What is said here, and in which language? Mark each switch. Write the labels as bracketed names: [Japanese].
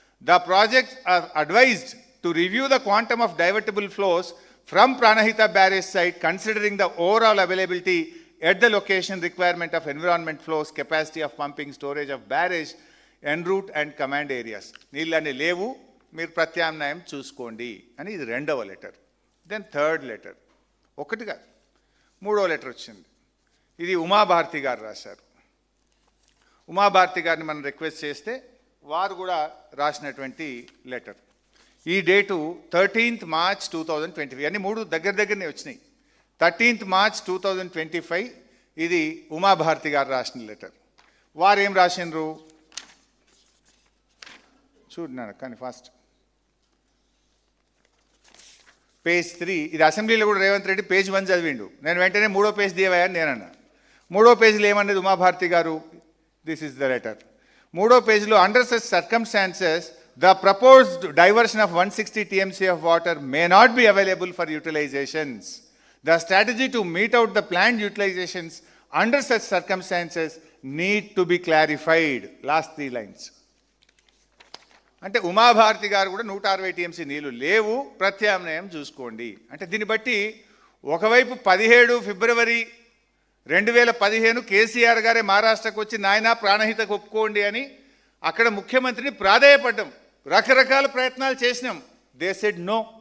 [English] The projects are advised to review the quantum of divertible flows from Pranahita barrage site considering the overall availability at the location, requirement of environment flows, capacity of pumping, storage of barrage, en route and command areas. [Telugu] నీళ్ళని లేవు, మీరు ప్రత్యామ్నాయం చూసుకోండి అని ఇది 2వ letter. [English] then 3rd letter, [Telugu] ఒకటిగా 3వ లెటర్ వచ్చింది. ఇది ఉమాభారతి గారు రాశారు. ఉమాభారతి గారిని మనం రిక్వెస్ట్ చేస్తే వారు కూడా రాసినటువంటి లెటర్. ఈ డేటు 13th March 2025, అన్ని 3 దగ్గరనే వచ్చినాయి. 13th March 2025 ఇది ఉమాభారతి గారు రాసిన లెటర్. వారు ఏం రాసినారు చూడన్నాను, కానీ ఫాస్ట్ పేజ్ 3. ఇది అసెంబ్లీలో కూడా రేవంత్ రెడ్డి పేజ్ 1 చదివిండు. నేను వెంటనే 3వ పేజ్ దియవయ్యని నేనన్నా. 3వ పేజీలో ఏమన్నది ఉమాభారతి గారు? [English] This is the letter. [Telugu] 3వ పేజీలో [English] Under such circumstances the proposed diversion of 160 TMC of water may not be available for utilizations. The strategy to meet out the planned utilizations under such circumstances need to be clarified. Last 3 lines. [Telugu] అంటే ఉమాభారతి గారు కూడా 160 TMC నీళ్లు లేవు, ప్రత్యామ్నాయం చూసుకోండి. అంటే దీన్ని బట్టి ఒకవైపు 17 ఫిబ్రవరి 2015 కేసీఆర్ గారే మహారాష్ట్రకు వచ్చి నాయనా ప్రాణహితకు ఒప్పుకోండి అని అక్కడ ముఖ్యమంత్రిని ప్రాధేయపడ్డాం, రకరకాల ప్రయత్నాలు చేసినాం. [English] They said no.